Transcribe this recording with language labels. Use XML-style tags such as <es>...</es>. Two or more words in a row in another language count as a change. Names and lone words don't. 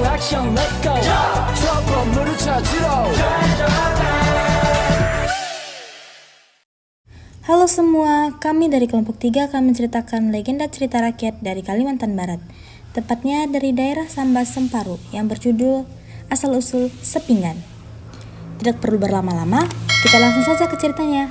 <ko>미션</ko> <en>let's go</en> <ko>저 건물을 찾으러</ko> <id>Halo semua, kami dari kelompok 3 akan menceritakan legenda cerita rakyat dari Kalimantan Barat, tepatnya dari daerah Sambas Semparu yang berjudul Asal-Usul Sepinggan. Tidak perlu berlama-lama, kita langsung saja ke ceritanya.</id>